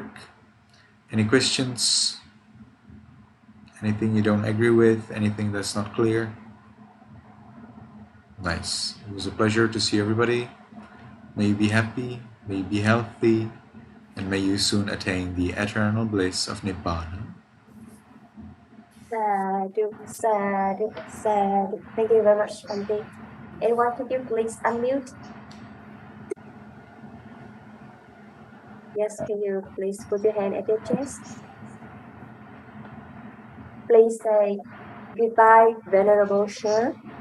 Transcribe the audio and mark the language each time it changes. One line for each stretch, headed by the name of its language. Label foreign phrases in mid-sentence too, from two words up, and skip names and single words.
English: Any questions? Anything you don't agree with? Anything that's not clear? Nice. It was a pleasure to see everybody. May you be happy, may you be healthy, and may you soon attain the eternal bliss of Nibbana.
Pali: Sadhu, sadhu, sadhu.
English: Thank you very much, Bhante. Anyone, could you please unmute? Yes, can you please put your hand at your chest? Please say goodbye, Venerable Sir.